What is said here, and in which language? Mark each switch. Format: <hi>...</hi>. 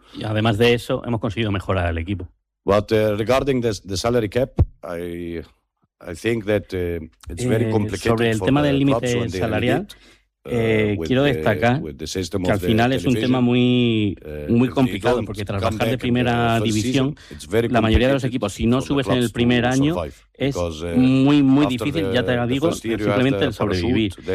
<es>Y además de eso, hemos conseguido mejorar el equipo.</es> <en>But regarding the salary cap, I think that it's very complicated.</en> <es>Sobre el tema del límite salarial. Quiero destacar que al final es un tema muy, muy complicado, porque tras bajar de primera división, la mayoría de los equipos, si no subes en el primer año, es muy, muy difícil, ya te lo digo, simplemente el sobrevivir.</es>